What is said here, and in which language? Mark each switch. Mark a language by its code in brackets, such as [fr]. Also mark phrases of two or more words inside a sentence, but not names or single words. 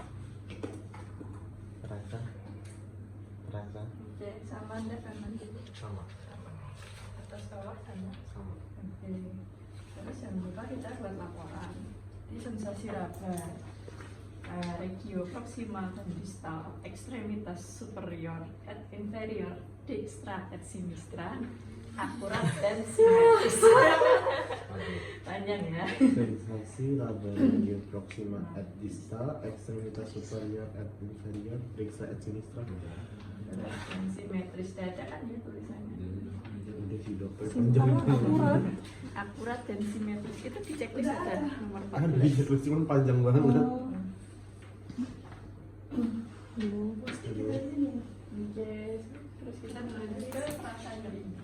[id] Terasa. Terasa. Oke, sama enggak kanan dulu? Sama. Atas bawah sama. Sama. Oke. Terus jangan lupa kita buat laporan. Ini sensasi raba. Regio proximal dan distal, ekstremitas [la] superior et inferior, dextra et sinistra, [id] akurat dan simetris. Panjang ya. Sensasi laba [la] regio proxima et distal, [id] ekstremitas [la] superior et inferior, dextra et sinistra. [id] Dan simetris dada kan ya tulisannya. Udah sih dokter. Akurat, akurat dan simetris itu di checklist ada nomor 14. Ada di checklist cuman panjang banget. Oke, terus kita menuju ke perasaan nyeri.